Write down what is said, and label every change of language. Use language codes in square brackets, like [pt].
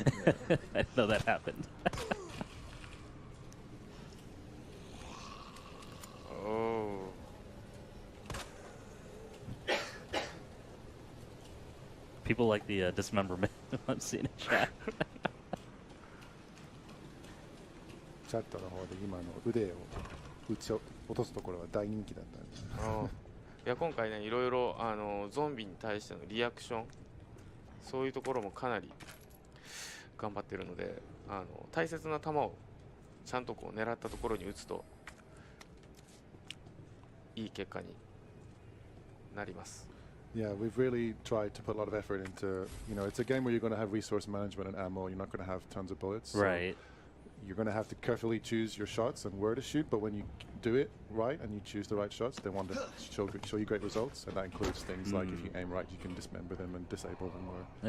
[en] I didn't know that happened. Oh. People like the dismemberment I'm seeing in chat. [ja] チャットの方で今の腕を落とすところは大人気だったんです。いや今回ねいろいろゾンビに対してのリアクションそういうところもかなり頑張ってるので大切な球をちゃんとこう狙ったところに打つといい結果になります。 [en] Yeah, we've really tried to put a lot of effort into, you know, it's a game where you're going to have resource management and ammo. You're not going to have tons of bullets. Right. You're going to have to carefully choose your shots and where to shoot, but when you do it right and you choose the right shots, they want to show you great results, and that includes things like if you aim right, you can dismember them and disable them, or